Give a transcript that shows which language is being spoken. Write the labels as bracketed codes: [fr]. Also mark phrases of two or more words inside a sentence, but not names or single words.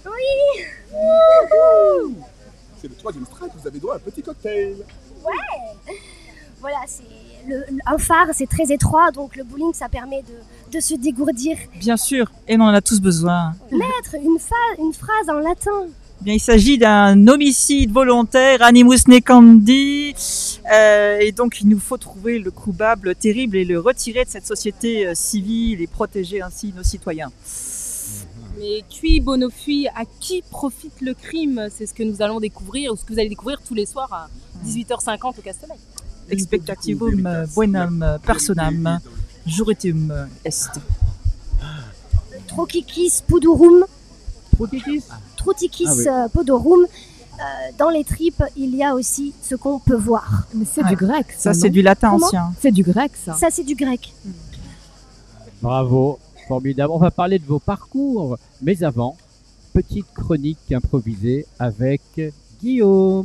[fr] C'est le 3e strike, vous avez droit à un petit cocktail. Voilà, c'est un phare, c'est très étroit, donc le bowling, ça permet de se dégourdir. Bien sûr, et on en a tous besoin. Maître, une phrase en latin. Bien, il s'agit d'un homicide volontaire, [la] animus necandi, [fr] et donc il nous faut trouver le coupable terrible et le retirer de cette société civile et protéger ainsi nos citoyens. Mais [la] qui bono fui, [fr] à qui profite le crime? C'est ce que nous allons découvrir, ou ce que vous allez découvrir tous les soirs à 18h50 au Castellet. [la] Expectativum buenam personam juritum est. Trochikis pudorum. Protétis Trotikis Ah podorum. [fr] Dans les tripes, il y a aussi ce qu'on peut voir. Mais c'est Ouais. du grec, Ça, ça. c'est non du latin Comment ancien. C'est du grec, ça. Ça, c'est du grec. Bravo, formidable. On va parler de vos parcours, mais avant, petite chronique improvisée avec Guillaume.